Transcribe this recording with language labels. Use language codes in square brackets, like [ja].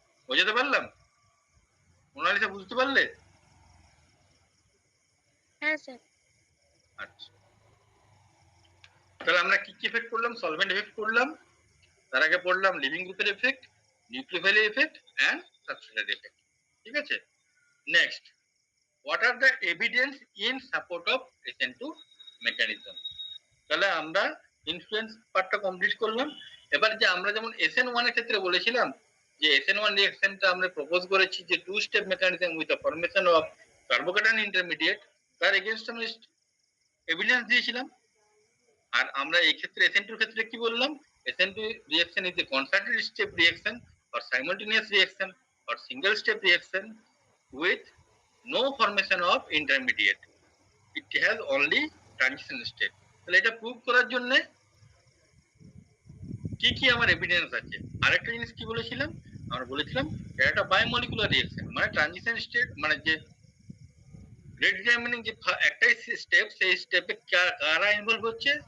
[bn] বোঝাতে পারলাম? মোনালিসা বুঝতে পারলে? হ্যাঁ স্যার। আচ্ছা, তাহলে আমরা কি কি এফেক্ট করলাম? সলভেন্ট এফেক্ট করলাম, তার আগে পড়লাম লিভিং গ্রুপের এফেক্ট, নিউক্লিওফাইলের এফেক্ট এন্ড সাবস্ট্রেটের এফেক্ট। ঠিক আছে, next, [en] what are the evidence in support of SN2 mechanism? [bn] তাহলে আমরা ইনফ্লুয়েন্স পার্টটা কমপ্লিট করলাম। এবার যে আমরা যেমন SN1 এর ক্ষেত্রে বলেছিলাম যে SN1 রিঅ্যাকশনটা আমরা প্রপোজ করেছি যে two step mechanism with the formation of carbocation intermediate, তার এগেইনস্ট আমরা এভিডেন্স দিয়েছিলাম। আর আমরা এই ক্ষেত্রে SN2 এর ক্ষেত্রে কি বললাম? [en] SN2 reaction is a concerted step reaction or simultaneous reaction or single step reaction with no formation of intermediate. It has only transition state. [bn] তাহলে এটা প্রুভ করার জন্য কি কি আমার এভিডেন্স আছে? আরেকটা জিনিস কি বলেছিলাম? আমরা বলেছিলাম এটা একটা বায়োমলিকুলার রিঅ্যাকশন, মানে ট্রানজিশন স্টেট, মানে যে রেট ডিটারমিনিং যে একটাই স্টেপ, সেই স্টেপে কারা ইনভলভ হচ্ছে?